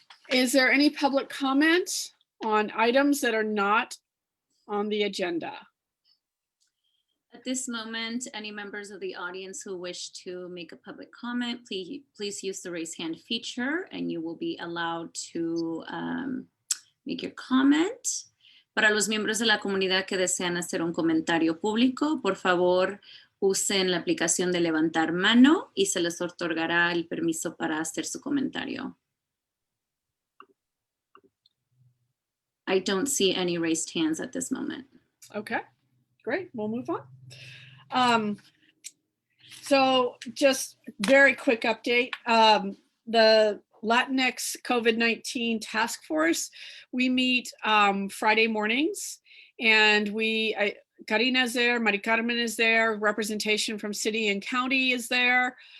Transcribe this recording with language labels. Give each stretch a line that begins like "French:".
English: Is there any public comment on items that are not on the agenda? At this moment, any members of the audience who wish to make a public comment, please use the raise hand feature and you will be allowed to make your comment.
Spanish: Para los miembros de la comunidad que desean hacer un comentario público, por favor, usen la aplicación de levantar mano y se les otorgará el permiso para hacer su comentario.
English: I don't see any raised hands at this moment. Okay, great, we'll move on. So just very quick update. The Latinx COVID-19 task force, we meet Friday mornings, and Karina is there, Mari-Carmen is there, representation from city and county is there.